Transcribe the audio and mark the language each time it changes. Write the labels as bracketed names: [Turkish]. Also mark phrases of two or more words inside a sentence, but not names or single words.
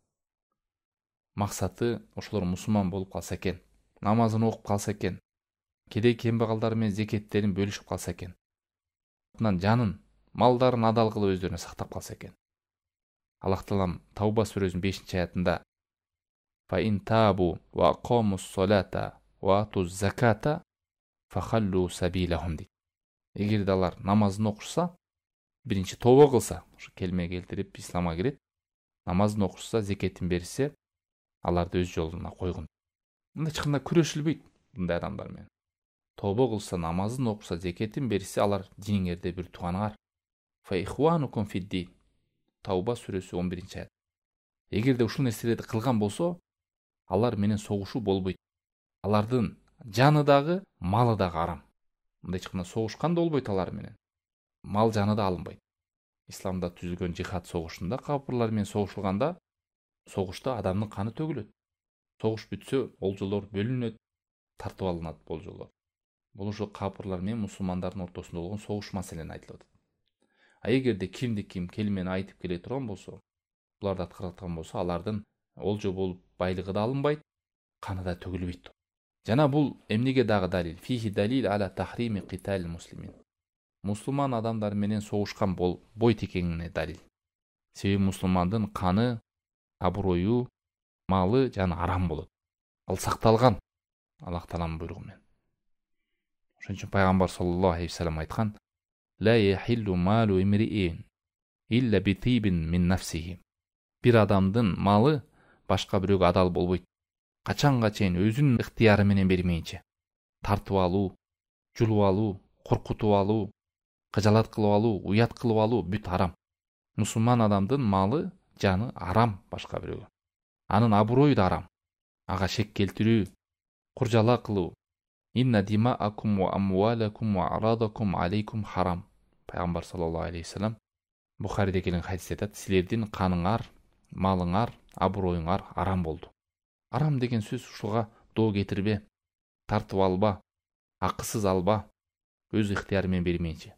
[Kyrgyz] Максаты ошолор мусулман болуп калса экен, намазын окуп калса экен, кедей кембагалдар менен зекеттерин бөлүшүп калса экен. Анан жанын, малдарын адал кылып өздөрүнө сактап калса экен. Аллах Таалам Тауба сүрөсүнүн 5-аятында: [Arabic] "فإن تابوا وأقاموا الصلاة وآتوا الزكاة فخلوا سبيلهم" дейт. [Kyrgyz] Эгерде алар намазын окушса, биринчи тобо кылса, ушу келме келтирип исламга кирет, намазын окушса, зекетин берсе, аларды өз жолуна койгун. Мында эч кандай күрөшүлбөйт мындай адамдар менен. Тобо кылса, намазын окуса, зекетин берсе, алар диниңерде бир тууганыңар. [Arabic] فإخوانكم في الدين. [Kyrgyz] Тауба сүрөсү 11-аят. Эгерде ушул нерселерди кылган болсо, алар менен согушуу болбойт. Алардын жаны дагы, малы дагы арам. Мында эч кандай согушкан да болбойт алар менен. Мал жаны да алынбайт. Исламда түзүлгөн жихад согушунда капырлар менен согушулганда, согушта адамдын каны төгүлөт. Согуш бүтсө, олжолор бөлүнөт, тартып алынат болжолор. Бул ушу капырлар менен мусулмандардын ортосунда болгон согуш маселени айтылып атат. А эгерде кимди ким келмени айтып келе турган болсо, буларды аткарган болсо, алардын олжо болуп байлыгы да алынбайт, каны да төгүлбөйт. Жана бул эмнеге дагы далил? [Arabic] فيه دليل على تحريم قتال المسلمين. [Kyrgyz] Мусулман адамдар менен согушкан болбойт экенине далил. Себеби мусулмандын каны, аброю, малы жана арам болот. Ал сакталган Аллах Тааланын буйругу менен. Ошон үчүн пайгамбар [Arabic] صلى الله عليه وسلم [Kyrgyz] айткан: [Arabic] "لا يحل مال امرئ إلا بطيب من نفسه." [Kyrgyz] Бир адамдын малы башка бирөөгө адал болбойт. Качанга чейин өзүнүн ыктыяры менен бермейинче. Тартып алуу, жулуп алуу, коркутуп алуу, кыжалат кылып алуу, уят кылып алуу бүт арам. Мусулман адамдын малы, жаны арам башка бирөөгө. Анын аброю да арам. Ага шек келтирүү, куржала кылуу. [Arabic] إن دماءكم وأموالكم وأعراضكم عليكم حرام. [Kyrgyz] Пайгамбар [Arabic] صلى الله عليه وسلم [Kyrgyz] Бухариде келген хадисте айтат: "Силердин каныңар, малыңар, аброюңар арам болду." Арам деген сөз ушуга доо кетирбе, тартып алба, акысыз алба, өз ыктыяры менен бермейинче.